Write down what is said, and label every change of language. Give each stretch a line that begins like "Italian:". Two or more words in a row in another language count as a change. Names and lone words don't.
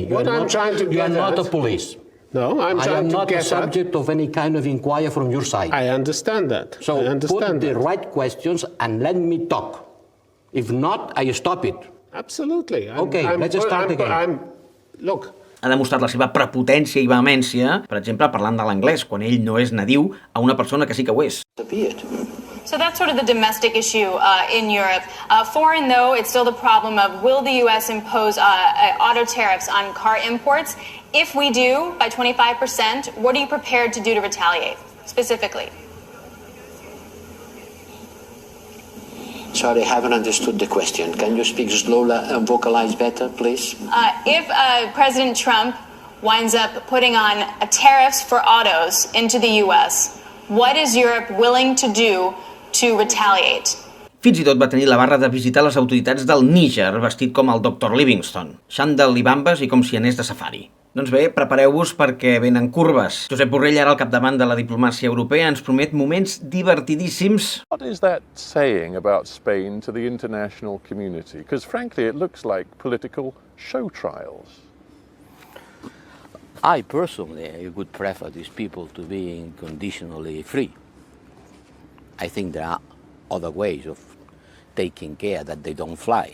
English: You are not a police. No, I'm trying to get at... I am not a subject of any kind of inquiry from your side. I understand that. So put the right questions and let me talk. If not, I stop it. Absolutely. Okay, let's start again. Look...
Catalan: Ha demostrat la seva prepotència i vehemència, per exemple, parlant de l'anglès, quan ell no és nadiu, a una persona que sí que ho és.
English: So that's sort of the domestic issue in Europe. Foreign, though, it's still the problem of will the U.S. impose auto tariffs on car imports? If we do, by 25%, what are you prepared to do to retaliate, specifically? Sorry, I haven't understood the question. Can you speak slowly and vocalize better, please? If President Trump winds up putting on tariffs for autos into the U.S., what is Europe willing to do to retaliate?
Catalan: Fins i tot va tenir la barra de visitar les autoritats del Níger, vestit com el Dr. Livingstone, xandall i bambes i com si anés de safari. Doncs bé, prepareu-vos perquè venen curves. Josep Borrell, ara al capdavant de la diplomàcia europea, ens promet moments divertidíssims.
English: What is that saying about Spain to the international community? Because frankly, it looks like political show trials. I personally would prefer these people to be conditionally free. I think there are other ways of taking care that they don't fly.